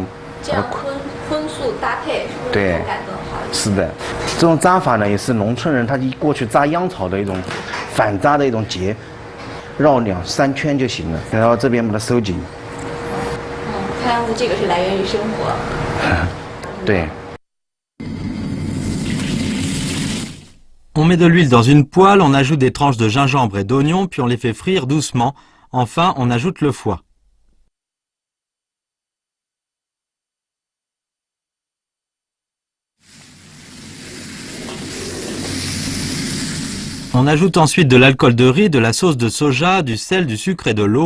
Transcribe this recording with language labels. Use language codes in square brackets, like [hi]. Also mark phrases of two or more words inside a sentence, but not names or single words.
[zh] 这样荤素搭配是不是口感更好？是的，这种扎法呢，也是农村人他过去扎秧草的一种反扎的一种结。绕2、3圈就行了，然后这边把它收紧。看样子这个是来源于生活。对。 [fr] On met de l'huile dans une poêle, on ajoute des tranches de gingembre et d'oignon, puis on les fait frire doucement. Enfin, on ajoute le foie. On ajoute ensuite de l'alcool de riz, de la sauce de soja, du sel, du sucre et de l'eau.